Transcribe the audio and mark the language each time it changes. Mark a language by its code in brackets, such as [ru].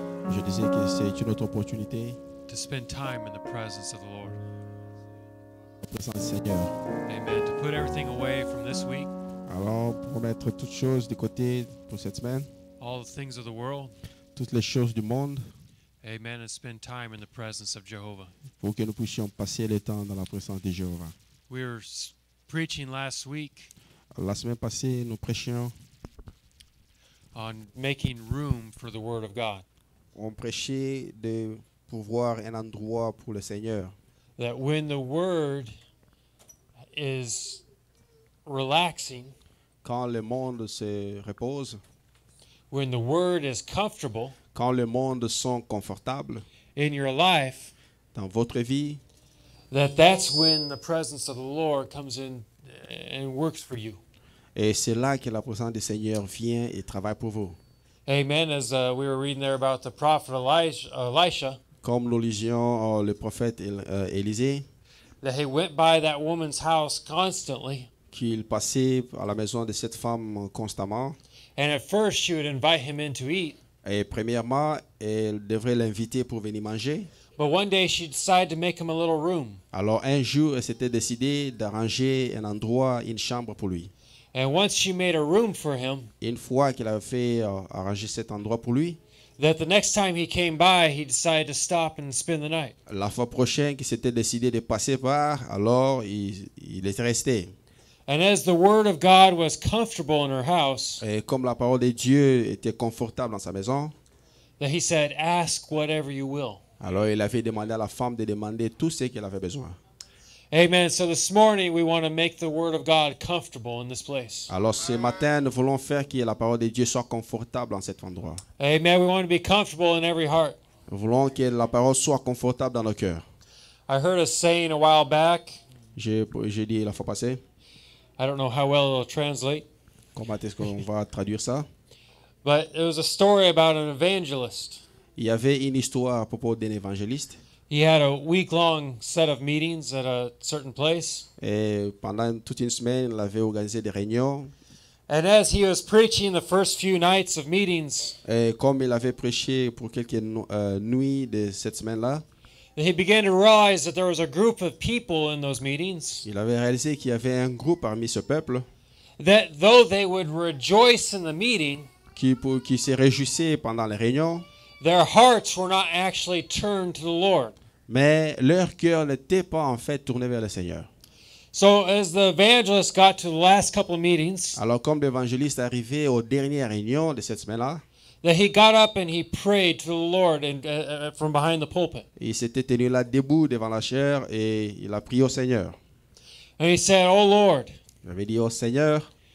[fr] Je disais que c'est une autre opportunité [en] to spend time in the presence of the Lord. [fr] en présence du Seigneur. [en] Amen. To put everything away from this week, [fr] Alors, pour mettre toutes choses de côté pour cette semaine, [en] all the things of the world. [fr] toutes les choses du monde, [en] Amen. And spend time in the presence of Jehovah. [fr] pour que nous puissions passer le temps dans la présence de Jéhovah. [en] We were preaching last week [fr] La semaine passée, nous prêchions, [en] on making room for the Word of God. [fr] on prêchait de pouvoir un endroit pour le Seigneur. [en] That when the Word is relaxing, [fr] Quand le monde se repose, [en] when the Word is comfortable [fr] quand le monde sont confortable [en] in your life, [fr] dans votre vie, [en] that's when the presence of the Lord comes in and works for you. [fr] et c'est là que la présence du Seigneur vient et travaille pour vous. [en] Amen. As we were reading there about the prophet Elisha, [fr] Comme nous lisions le prophète Élisée, [en] that he went by that woman's house constantly, [fr] qu'il passait à la maison de cette femme constamment. [en] and at first she would invite him in to eat, [fr] Et premièrement, elle devrait l'inviter pour venir manger. [en] but one day she decided to make him a little room. [fr] Alors un jour, elle s'était décidée d'arranger un endroit, une chambre pour lui. [en] And once she made a room for him, [fr] Une fois qu'elle avait fait arranger cet endroit pour lui, [en] that the next time he came by, he decided to stop and spend the night. [fr] la fois prochaine qu'il s'était décidé de passer par, alors il était resté. [en] And as the word of God was comfortable in her house, [fr] Et comme la parole de Dieu était confortable dans sa maison, [en] that he said, "Ask whatever you will." [fr] alors il avait demandé à la femme de demander tout ce qu'elle avait besoin. [en] Amen. So this morning we want to make the word of God comfortable in this place. [fr] Alors ce matin, nous voulons faire que la parole de Dieu soit confortable dans cet endroit. [en] Amen. We want to be comfortable in every heart. [fr] Nous voulons que la parole soit confortable dans nos cœurs. [en] I heard a saying a while back. [fr] J'ai dit la fois passée, [en] I don't know how well it'll translate, [fr] comment est-ce qu'on va traduire ça? [en] but it was a story about an evangelist. [fr] Il y avait une histoire à propos d'un évangéliste. [en] He had a week-long set of meetings at a certain place. [fr] Et pendant toute une semaine, il avait organisé des réunions. [en] And as he was preaching the first few nights of meetings, [fr] Et comme il avait prêché pour quelques nuits de cette semaine-là, [en] he began to realize that there was a group of people in those meetings [fr] il avait réalisé qu'il y avait un groupe parmi ce peuple [en] that though they would rejoice in the meeting, [fr] qui se réjouissait pendant les réunions, [en] their hearts were not actually turned to the Lord. [fr] mais leur cœur n'était pas en fait tourné vers le Seigneur. [en] So as the evangelist got to the last couple of meetings, [fr] Alors comme l'évangéliste arrivait aux dernières réunions de cette semaine-là, [en] that he got up and he prayed to the Lord and from behind the pulpit. [fr] il s'était tenu là debout devant la chaire et il a prié au Seigneur. [en] And he said, "Oh Lord, [fr] Il avait dit au Seigneur,